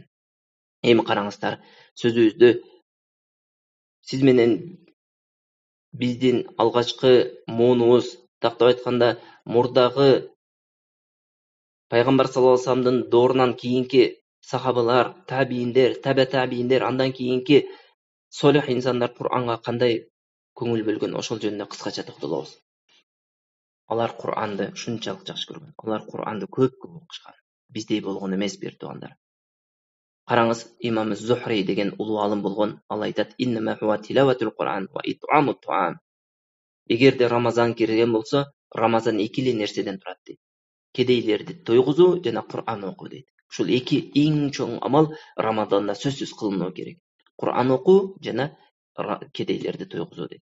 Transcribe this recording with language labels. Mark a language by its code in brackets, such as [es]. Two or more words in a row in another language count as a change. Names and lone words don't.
[ky] Эми караңыздар, сөзүбүздү сиз менен биздин алгачкы моонубуз, тактап айтканда, мурдагы пайгамбар [ar] صلى الله عليه وسلم [ky] доорунан кийинки сахабалар, табийиндер, табииндер, андан кийинки солих инсандар Кур'анга кандай көңүл бөлгөн, ошол жөнүндө кыскача токтолобуз. Алар Кур'анды ушунчалык жакшы көргөн. Алар Кур'анды көп окушкан. Биздей болгон эмес, бир туугандар. Караңыз, имам Зухри деген улуу алым болгон. Ал айтат: [ar] "إنما هو تلاوة القرآن وإطعام الطعام." [ky] Эгерде Рамазан кирген болсо, Рамазан экили нерседен турат дейт. Кедейлерди тойгузуу жана Кур'ан окуу дейт. Ушул эки эң чоң амал Рамазанда сөзсүз кылынуу керек. Кур'ан окуу жана кедейлерди тойгузуу дейт.